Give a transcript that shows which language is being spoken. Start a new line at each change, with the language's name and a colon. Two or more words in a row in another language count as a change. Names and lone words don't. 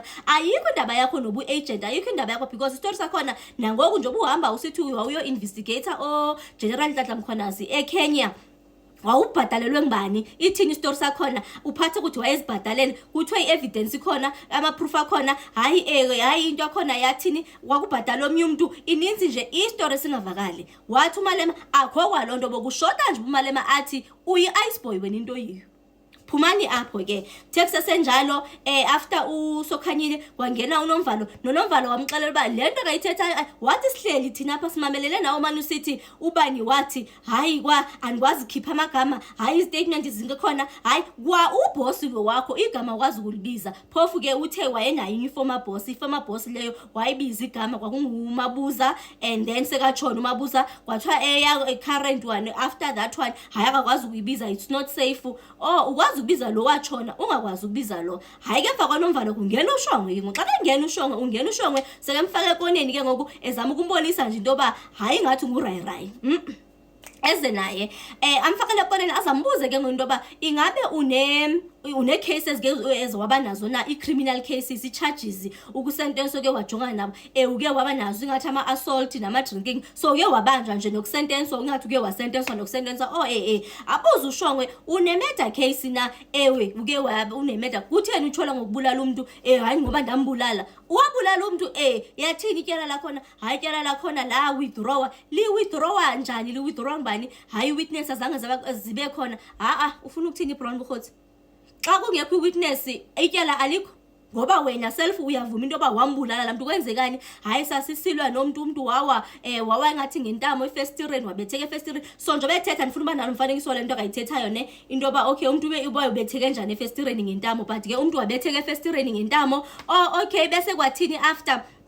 Xhosa: Ayikho indaba yakho nobu-agent, ayikho indaba yakho because istory sakhona nangoku nje ubuhamba usithi wawuyo-investigator General Nhlanhla Mkhwanazi eKenya wawubhadalelwe ngibani? Ithini istory sakhona? Uphathe ukuthi wayezibhadalela kuthiwe i-evidence ikhona ama-proof akhona. Hayi into yakhona yathini wakubhadala omnye umuntu ininzi nje istory singavakali. Wathi umalema akho kwalonto bokushoda nje umalema athi uyi-ice boy wena into yiyo. Phumani apho ke Texas senjalo after usokhanyile kwangena uNomvalo noNomvalo wamxelela uba lento kayithetha wathi sihleli thina apha simamelele nawo manje usithi ubani wathi hayi andikwazi khipha amagama, hayi statement zingekhona, hayi kwa uboss wakho igama kwazi ukulibiza. Phofu ke uthe wayenayo i-former boss leyo wayibiza igama kwakunguMabuza and then sekatshona uMabuza kwathiwa
English: current one after that one
Xhosa: hayi akakwazi ukuyibiza,
English: it's not safe.
Xhosa: Ukwazi ubiza lo watshona ungakwazi ukubiza lo. Hayi ke emva kwaNomvalo kungena uShongwe ke ngoxa kungena uShongwe ungena uShongwe sekemfaka ekoneni ke ngoku ezama ukumbonisa nje into yoba hayi ngathi ngurayi eze naye amfakele eqoleni azambuze ke ngokuthi ngoba ingabe une cases ke ezwaba nazo na i-criminal cases i-charges ukusentenso ke wajongana nabo uke waba nazo ingathi ama-assault nama-drinking so uke wabanjwa nje nokusentenswa ingathi uke wasentenswa nokusentenswa abuze uShongwe une-murder case na uke une-murder kutheni uthola ngokubulala umuntu hayi ngoba ndambulala wabulala umuntu yathini ityala lakhona hayi ityala lakhona la withdrawa li-withdrawa njani li-withdrawa ngubani hayi i-witness azange zibe khona ufuna ukuthini iBrown Bukhothi xa kungekho i-witness ityala alikho ngoba wena self uyavuma into yoba wambulala la muntu kwenzekani hayi sasisilwa umuntu wawa ngathi ngentamo efestireni wabetheka efestireni so nje bethetha ndifuna uba nalo umfanekiso le nto akayithethayo ne into yoba okay umuntu ubetheke njani efestireni ngentamo but ke umuntu wabetheka efestireni ngentamo okay bese kwathini after